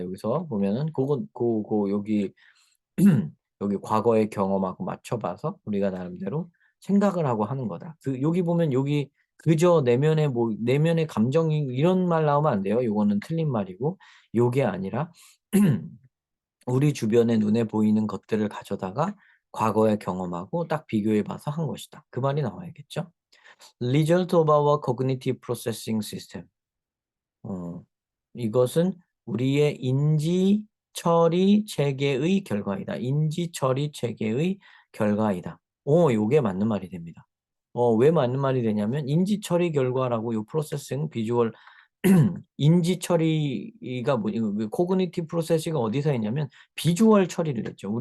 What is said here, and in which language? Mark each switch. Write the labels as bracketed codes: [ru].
[ko] 여기서 보면은 고건 여기 여기 과거의 경험하고 맞춰 봐서 우리가 나름대로 생각을 하고 하는 거다. 여기 보면 여기 그저 내면의 감정이 이런 말 나오면 안 돼요. 요거는 틀린 말이고 요게 아니라 우리 주변에 눈에 보이는 것들을 가져다가 과거의 경험하고 딱 비교해 봐서 한 것이다. 그 말이 나와야겠죠. [en] Result of our cognitive processing system. [ko] 어, 이것은 우리의 인지 처리 체계의 결과이다. 인지 처리 체계의 결과이다. 요게 맞는 말이 됩니다. 왜 맞는 말이 되냐면 인지 처리 결과라고 요 프로세싱 비주얼 인지 처리가 코그니티브 프로세싱이 어디서 했냐면 비주얼 처리를 했죠.